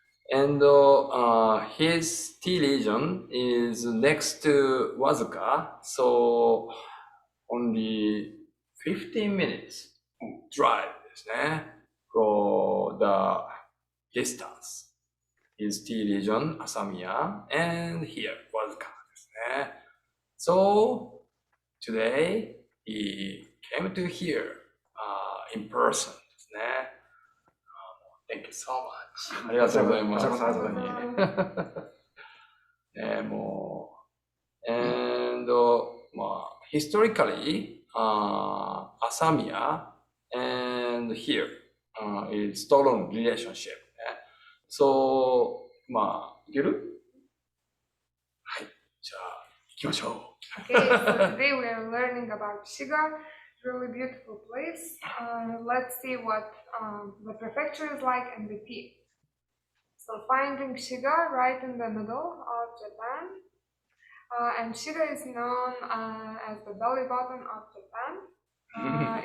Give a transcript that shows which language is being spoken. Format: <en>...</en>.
<en>And his tea region is next to Wazuka, so only 15 minutes drive for the distance. His tea region, Asamiya, and here, Wazuka. So today he came to here in person ですね。 Thank you so much. ありがとうございます。</en> <ja>こちらこそありがとうございます。</ja> <en>もう、and historically, Asamiya and here is strong relationship.</en> <ja>So, いける？はい、じゃあ行きましょう。</ja> <en>Okay, so today we are learning about Shiga, really beautiful place. Let's see what the prefecture is like and the tea. So finding Shiga right in the middle of Japan. And Shiga is known as the belly button of Japan.</en>